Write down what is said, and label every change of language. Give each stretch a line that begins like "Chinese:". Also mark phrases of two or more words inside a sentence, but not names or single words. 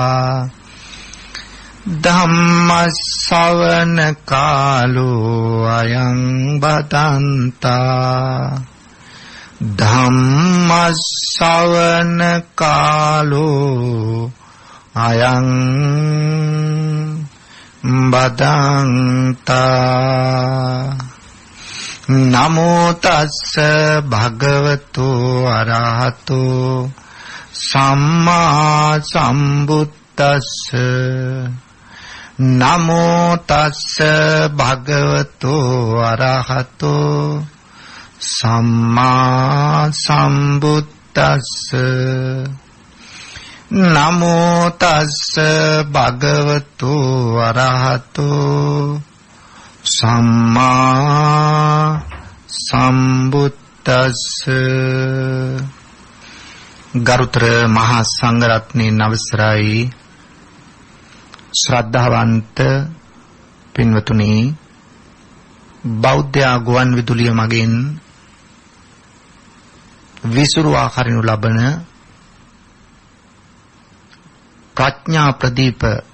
Pali: धम्मश्रवण कालो अयं भदन्ता धम्मश्रवण कालो अयं भदन्ता नमो तस्स भगवतो अरहतो सम्मा सम्बुद्धस्स नमो तस्स भगवतो अरहतो सम्मा सम्बुद्धस्स नमो तस्स भगवतो अरहतो सम्मा सम्बुद्धस्ස
Sinhala: ගරුතර මහා සංඝරත්නයේ නවසරයි ශ්‍රද්ධාවන්ත පින්වතුනි බෞද්ධ ගුවන් විදුලිය මගින් විසුරුවා කරනු ලබන ප්‍රඥා ප්‍රදීප